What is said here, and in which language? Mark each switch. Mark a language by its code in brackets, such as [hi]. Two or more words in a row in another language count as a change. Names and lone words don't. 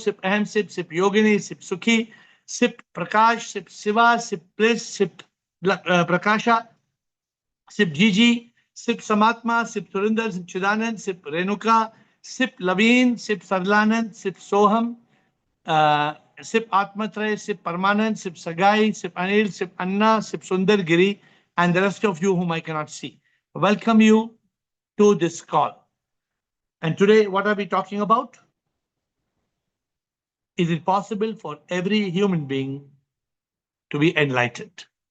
[en] Sip Ahem, Sip Yogini, Sip Sukhi, Sip Prakash, Sip Siva, Sip Bliss, Sip Prakasha, Sip Gigi, Sip Samatma, Sip Surinder, Sip Chidanand, Sip Renuka, Sip Laveen, Sip Sarlanand, Sip Soham, Sip Atmatray, Sip Parmanand, Sip Sagai, Sip Anil, Sip Anna, Sip Sundar Giri, and the rest of you whom I cannot see. Welcome you to this call. And today, what are we talking about? Is it possible for every human being to be enlightened?